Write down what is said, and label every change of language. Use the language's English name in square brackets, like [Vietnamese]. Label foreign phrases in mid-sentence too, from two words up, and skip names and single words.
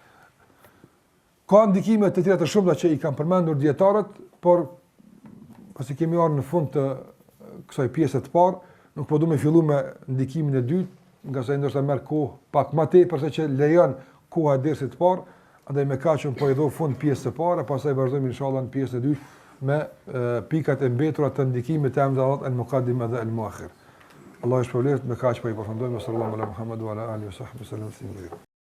[Albanian] Ka ndikime të tjera të shumta që i kanë përmendur dietarët, por pasi kemi ardhur në fund të kësaj pjese të parë, nuk po duam të fillojmë me ndikimin e dytë, nga sa ndoshta merr kohë pak më tepër se që lejon koha e dersit të parë, andaj më kaqëm po i dho fund pjesës së parë, pastaj vazhdojmë inshallah në pjesën e dytë me pikat e mbetura të ndikimit të emrit Allahut el-Muqaddim edhe el-Muakhir. Allah e shpëlbeft me kaq po i përfundojmë [Arabic] صلى الله عليه وسلم وعلى آله وصحبه سلم.